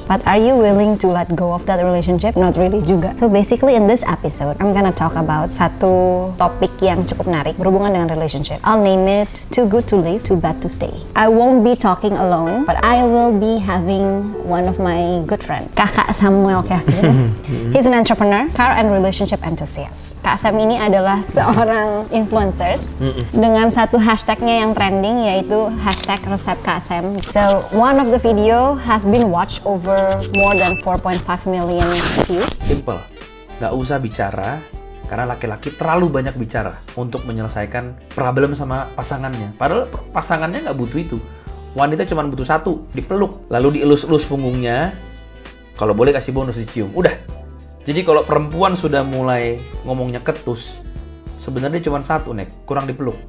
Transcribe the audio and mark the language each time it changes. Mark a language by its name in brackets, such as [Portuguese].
[English] But are you willing to let go of that relationship? Not really juga. So basically in this episode I'm gonna talk about [Indonesian] satu topik yang cukup menarik berhubungan dengan relationship. [English] I'll name it too good to leave, too bad to stay. I won't be talking alone, but I will be having one of my good friend, Kakak Samuel Kevin. He's an entrepreneur, car and relationship enthusiast. [Indonesian] Kak Sam ini adalah seorang influencers dengan satu hashtagnya yang trending yaitu hashtag resep Kak Sam. [English] So one of the video has been watched over more than 4.5 million views. [Indonesian] Simple, nggak usah bicara karena laki-laki terlalu banyak bicara untuk menyelesaikan problem sama pasangannya. Padahal pasangannya nggak butuh itu. Wanita cuma butuh satu, dipeluk, lalu dielus-elus punggungnya. Kalau boleh kasih bonus dicium. Udah. Jadi kalau perempuan sudah mulai ngomongnya ketus, sebenarnya cuma satu, Nek, kurang dipeluk.